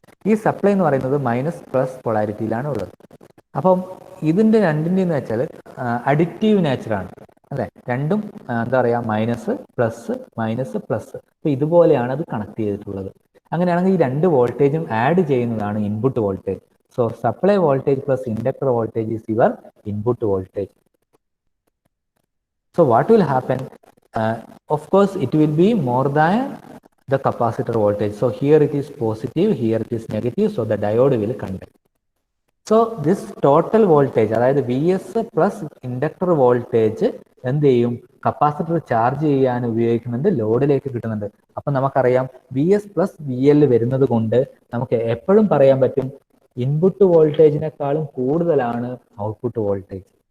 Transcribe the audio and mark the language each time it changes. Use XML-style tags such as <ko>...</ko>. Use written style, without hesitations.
<ml>ഈ സപ്ലൈ എന്ന് പറയുന്നത് മൈനസ് പ്ലസ് പൊളാരിറ്റിയിലാണ് ഉള്ളത്. അപ്പം ഇതിൻ്റെ രണ്ടിൻ്റെന്ന് വെച്ചാൽ അഡിക്റ്റീവ് നേച്ചറാണ് അല്ലേ, രണ്ടും എന്താ പറയുക മൈനസ് പ്ലസ് മൈനസ് പ്ലസ്. അപ്പോൾ ഇതുപോലെയാണ് അത് കണക്ട് ചെയ്തിട്ടുള്ളത്. അങ്ങനെയാണെങ്കിൽ ഈ രണ്ട് വോൾട്ടേജും ആഡ് ചെയ്യുന്നതാണ് input voltage.</ml> <en>So supply voltage plus inductor voltage is your input voltage. So what will happen? Of course, it will be more than the capacitor voltage. So here it is positive, here it is negative. So the diode will conduct. So this total voltage,</en> <ml>അതായത് V S plus inductor voltage എന്ത് ചെയ്യും, capacitor charge ചെയ്യാൻ ഉപയോഗിക്കുന്നുണ്ട്, ലോഡിലേക്ക് കിട്ടുന്നുണ്ട്. അപ്പം നമുക്കറിയാം V S plus V L വരുന്നത് കൊണ്ട് നമുക്ക് എപ്പോഴും പറയാൻ പറ്റും ഇൻപുട്ട് വോൾട്ടേജിനേക്കാളും കൂടുതലാണ് ഔട്ട്പുട്ട് വോൾട്ടേജ്.</ml>